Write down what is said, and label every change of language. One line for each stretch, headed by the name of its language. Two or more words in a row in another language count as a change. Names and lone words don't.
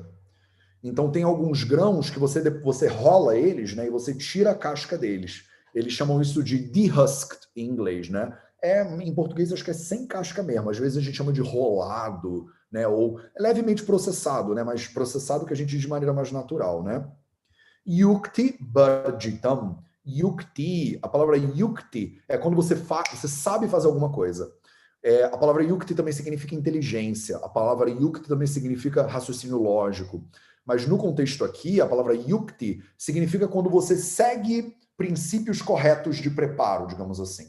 Portuguese: Então tem alguns grãos que você rola eles, né, e você tira a casca deles. Eles chamam isso de dehusked em inglês, né? Em português acho que é sem casca mesmo. Às vezes a gente chama de rolado, né, ou levemente processado, né, mas processado que a gente diz de maneira mais natural, né?
Sanskrit: Yukti bharjitam.
Portuguese: Yukti, a palavra yukti é quando você sabe fazer alguma coisa. A palavra yukti também significa inteligência. A palavra yukti também significa raciocínio lógico. Mas no contexto aqui, a palavra yukti significa quando você segue princípios corretos de preparo, digamos assim.